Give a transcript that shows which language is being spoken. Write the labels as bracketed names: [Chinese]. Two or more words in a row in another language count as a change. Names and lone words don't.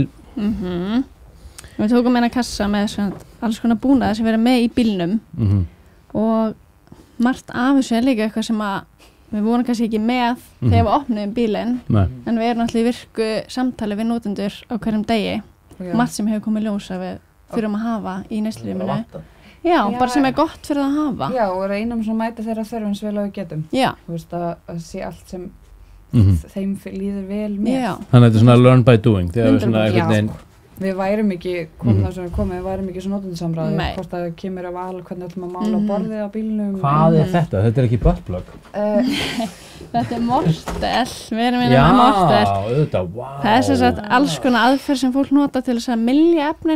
[Icelandic] Við tókum eina kassa með alls konar búnað sem verið með í bílnum og margt af þessu líka eitthvað sem við vorum kannski ekki með þegar við opnuðum bílinn, en við erum alltaf í virku samtali við notendur á hverjum degi. Margt sem hefur komið ljós að við þurfum að hafa í neyslurýminu. Já, bara sem gott fyrir að hafa. Já, og reynum svona að mæta þeirra þörfum sem vel að við getum. Já. Þú veist að sé allt sem þeim líður vel með. Já. Þannig að þetta er svona [English] learn by doing. [Icelandic] Þegar við svona einhvern veginn... Við værum ekki, við værum ekki svona notendasamræði. Hvort að kemur að val, hvernig ætlum að mála á borðið á bílnum. Hvað er þetta? Þetta er ekki buttplug? Þetta er mortel. Við erum með mortel. Já, auðvitað, wow. Það er sem sagt alls konar aðferð sem fólk nota til þess að mylja efnin.